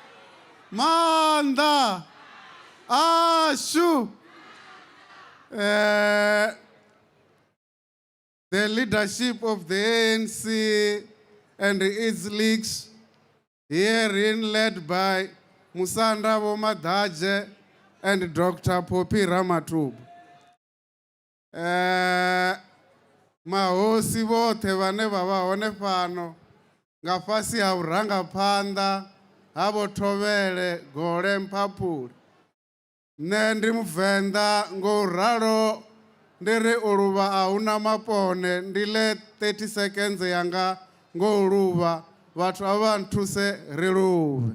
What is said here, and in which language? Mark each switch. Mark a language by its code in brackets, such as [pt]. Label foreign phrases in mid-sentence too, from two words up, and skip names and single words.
[ve] Manda! Ashu! [en] The leadership of the ANC and its leagues, herein led by Musanda Madaje and Dr. [ve] Popi Ramatub. Mahosi vote vane vavaone pano ngafasi ha urangaphanḓa ha Vho Thovele Gole Mphaphuli. Nṋe ndi Muvenḓa ngauralo ndi ri u luvha a huna mapone, ndi le 30 seconds yanga ngo luvha vhathu a vha nthuse ri luve.